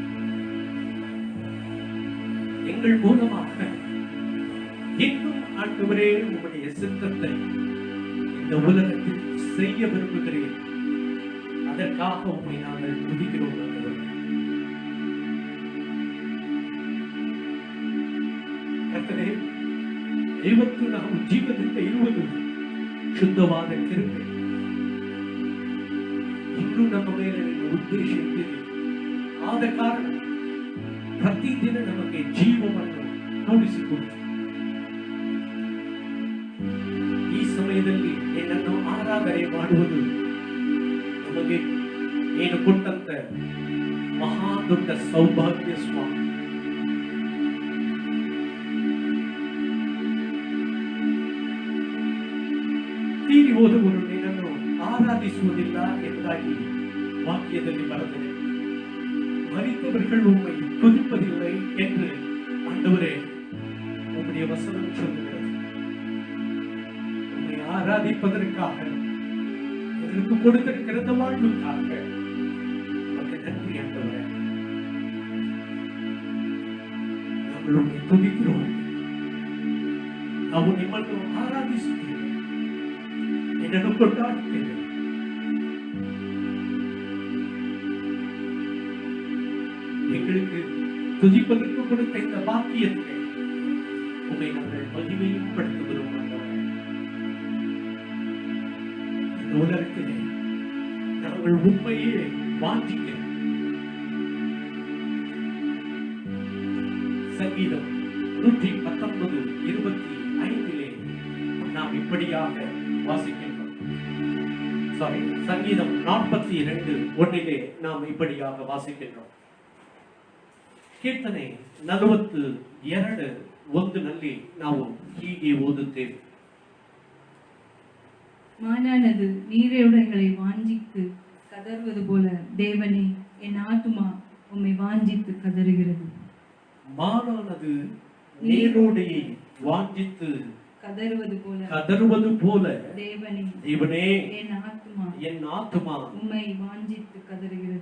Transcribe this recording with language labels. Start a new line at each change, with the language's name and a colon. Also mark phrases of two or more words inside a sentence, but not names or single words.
Tamil: எங்கள் மூலமாக இன்னும் ஆண்டவரே உம்முடைய சித்தத்தை இந்த உலகத்தில் செய்ய விரும்புகிறேன். அதற்காக உண்மை நாங்கள் துதிக்கிறோம்.
Kannada: கர்த்தரே, 24 ಜೀವನಕ್ಕೆ ಇರುವುದು ಶುದ್ಧವಾದ ಕೃಪೆ. ಇನ್ನೂ ನಮ್ಮ ಮೇಲೆ ನಿನ್ನ ಉದ್ದೇಶ ಇದ್ದಿದೆ. ಆದ ಕಾರಣ ಪ್ರತಿದಿನ ನಮಗೆ ಜೀವವನ್ನು ತೋರಿಸಿಕೊಡು. ಈ ಸಮಯದಲ್ಲಿ ನಿನ್ನನ್ನು ಆರಾಧನೆ ಮಾಡುವುದು ನಮಗೆ ನೀನು ಕೊಟ್ಟಂತ ಮಹಾ ದೊಡ್ಡ ಸೌಭಾಗ್ಯ ಸ್ವಾಮಿ. ತೀರಿ ಹೋದವರು ನಿನ್ನನ್ನು ಆರಾಧಿಸುವುದಿಲ್ಲ ಎಂಬುದಾಗಿ ವಾಕ್ಯದಲ್ಲಿ ಬರೆದಿದೆ.
Tamil: மரித்தவர்கள் உம்மை துதிப்பதில்லை என்று ஆண்டவரே உம்முடைய வசனம் சொல்லுகிறது. உம்மை ஆராதிப்பதற்காக எங்களுக்கு கொடுத்திருக்கிற வாழ்வுக்காக உமக்கு நன்றி ஆண்டவரே. நாங்கள் உம்மை துதிக்கிறோம்.
Kannada: ನಾವು ನಿಮ್ಮನ್ನು ಆರಾಧಿಸುತ್ತೇವೆ, ನಿನ್ನನ್ನು ಕೊಂಡಾಡುತ್ತೇವೆ.
Tamil: எங்களுக்கு துதிப்பதற்கு கொடுத்த இந்த பாக்கியத்தை உம்மை நாங்கள் மகிமையும் படுத்துகிறோம். இந்த உலகத்திலே நாங்கள் உண்மையே வாஞ்சிக்கிறோம். சங்கீதம் 119:25 நாம் இப்படியாக வாசிக்கின்றோம். சங்கீதம் 42:1 நாம் இப்படியாக வாசிக்கின்றோம்.
Kannada: ಕೀರ್ತನೆ 42:1 ನಾವು ಹೀಗೆ ಓದುತ್ತೇವೆ.
Tamil: மானானது நீரோடைகளை வாஞ்சித்து கதறுவது போல தேவனே என் ஆத்துமா உம்மை வாஞ்சித்து கதறுகிறது. மானானது நீரோடையை வாஞ்சித்து கதறுவது போல தேவனே என் ஆத்துமா உம்மை வாஞ்சித்து கதறுகிறது.